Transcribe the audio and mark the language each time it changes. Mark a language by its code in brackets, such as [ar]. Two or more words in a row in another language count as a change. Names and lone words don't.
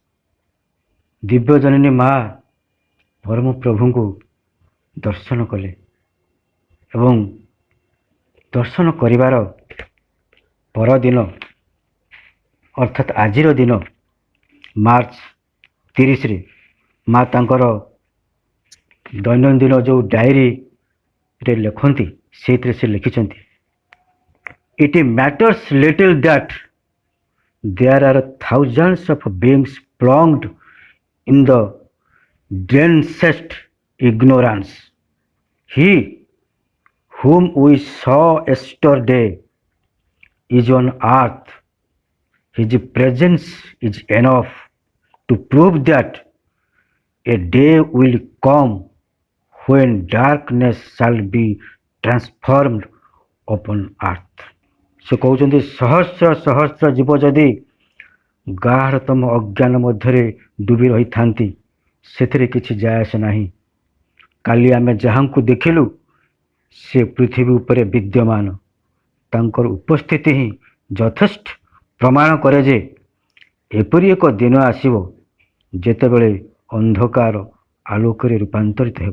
[or] ଦିବ୍ୟ ଜନନୀ ମା ପରମ ପ୍ରଭୁଙ୍କୁ ଦର୍ଶନ କଲେ ଏବଂ ଦର୍ଶନ କରିବାର ପରଦିନ ଅର୍ଥାତ୍ ଆଜିର ଦିନ ମାର୍ଚ୍ଚ 30ରେ ମା ତାଙ୍କର ଦୈନନ୍ଦିନ ଯେଉଁ ଡାଏରୀରେ ଲେଖନ୍ତି ସେଇଥିରେ ସେ ଲେଖିଛନ୍ତି, [en] It matters little that there are thousands of beings plunged in the densest ignorance. He whom we saw yesterday is on earth. His presence is enough to prove that a day will come when darkness shall be transformed upon earth. [or] ସେ କହୁଛନ୍ତି ସହସ୍ର ସହସ୍ର ଜୀବ ଯଦି ଗାଢ଼ତମ ଅଜ୍ଞାନ ମଧ୍ୟରେ ଡୁବି ରହିଥାନ୍ତି ସେଥିରେ କିଛି ଯାଏ ଆସେ ନାହିଁ। କାଲି ଆମେ ଯାହାଙ୍କୁ ଦେଖିଲୁ ସେ ପୃଥିବୀ ଉପରେ ବିଦ୍ୟମାନ। ତାଙ୍କର ଉପସ୍ଥିତି ହିଁ ଯଥେଷ୍ଟ ପ୍ରମାଣ କରେ ଯେ ଏପରି ଏକ ଦିନ ଆସିବ ଯେତେବେଳେ ଅନ୍ଧକାର ଆଲୋକରେ ରୂପାନ୍ତରିତ ହେବ।